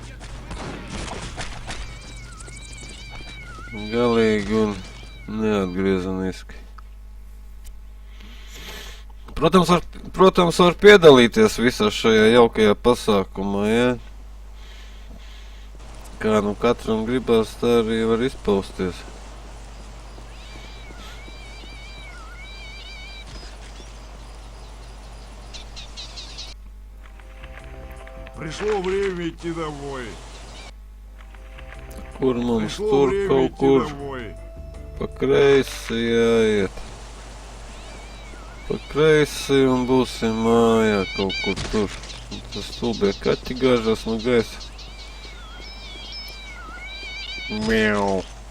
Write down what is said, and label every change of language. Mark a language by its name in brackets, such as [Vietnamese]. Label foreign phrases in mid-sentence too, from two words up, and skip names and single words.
[Latvian] Galīgi un neatgriezeniski. Protams, var piedalīties visā šajā jaukajā pasākumā, ja? Kā nu katram gribās, tā arī var izpausties. [Russian] Пришло время идти домой. [Latvian] Kur mums [Russian] Пришло [Latvian] tur [Russian] время [Latvian] kaut [Russian] идти [Latvian] kur [Russian] домой. [Latvian] pa kreisi jāiet. Pa kreisi un būsim mājā kaut kur tur. Tas stulbie kaķi gāžas no gaisa. Miau.